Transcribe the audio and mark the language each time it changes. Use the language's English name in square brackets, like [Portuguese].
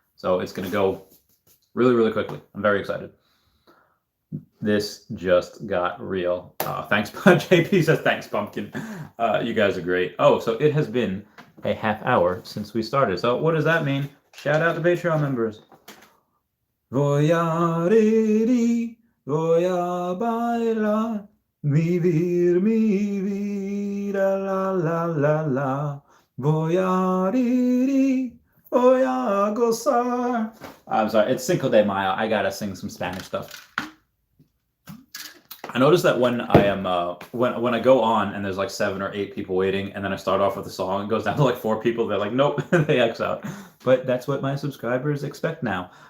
[English] So it's going to go really, really quickly. I'm very excited. This just got real. Thanks, JP says, thanks, Pumpkin. You guys are great. Oh, so it has been a half hour since we started. So what does that mean? Shout out to Patreon members. [Spanish] Voy a reír, voy a bailar, vivir mi vida, la la la la. Voy a reír, voy a gozar. [English] I'm sorry, it's Cinco de Mayo. I gotta sing some Spanish stuff. I noticed that when I am when I go on and there's like 7 or 8 people waiting, and then I start off with a song, it goes down to like 4 people. They're like, nope, they X out. But that's what my subscribers expect now.